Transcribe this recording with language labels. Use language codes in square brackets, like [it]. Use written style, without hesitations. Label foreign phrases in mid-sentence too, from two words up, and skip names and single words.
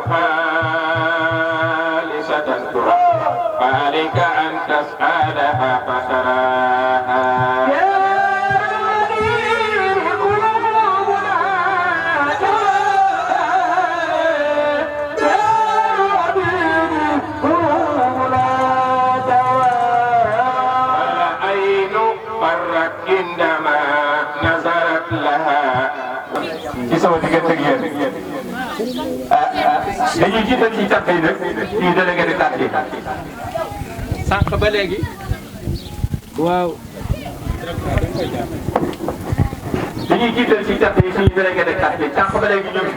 [ar] خالصة فعليك أن تسألها فتراها والعين فرت عندما نظرت لها [wo] ci sama diggante ak yéen dañuy jiital ci càpp yi nag ci [fr] délégué de quartier [wo] sànq ba léegi waaw dañuy jiital ci càpp yi suñu [fr] délégué de quartier [wo] sànq ba léegi ñoom